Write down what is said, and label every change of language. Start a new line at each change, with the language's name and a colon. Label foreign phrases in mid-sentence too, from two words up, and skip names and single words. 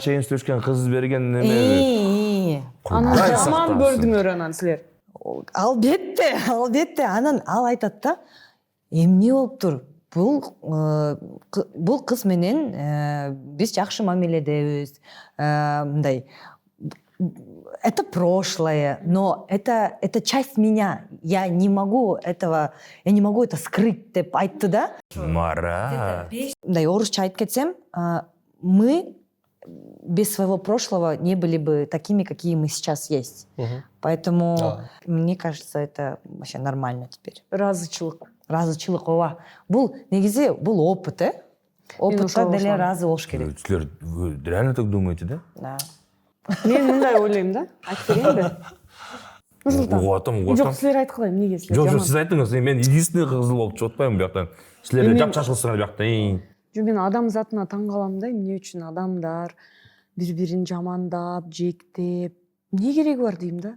Kyrgyz: чейин сүйлөшкөн кыз берген неме. Анан Кудай жаман сактасын. көрдүңөр анан силер. албетте, анан ал айтат да, эмне болуптур? Бул кыз менен биз жакшы мамиледебиз, мындай.
Russian: Это прошлое, но это часть меня. Я не могу это скрыть
Kyrgyz: деп айтты да. Мара. Мындай орусча айтып кетсем,
Russian: мы без своего прошлого не были бы такими, какие мы сейчас есть. Поэтому мне кажется, это вообще нормально теперь.
Kyrgyz: Разычылык ооба. Бул негизи бул опыт, опытка деле разы болуш керек.
Russian: Силер реально так думаете, да? Да.
Kyrgyz: Мен мындай ойлойм да. Айтып берейинби? Нурсултан. Угатам. Жок, силер айткыла, эмнеге силер Жок, жаман? сиз айттыңыз, мен единственный кызыл болуп чыгып атпаймынбы бияктан. Силер жапчашылсыңар бияктан. Жо, мен адам затына таң калам да, эмне үчүн адамдар бири-бирин жамандап, жектеп, эмне кереги бар дейм да.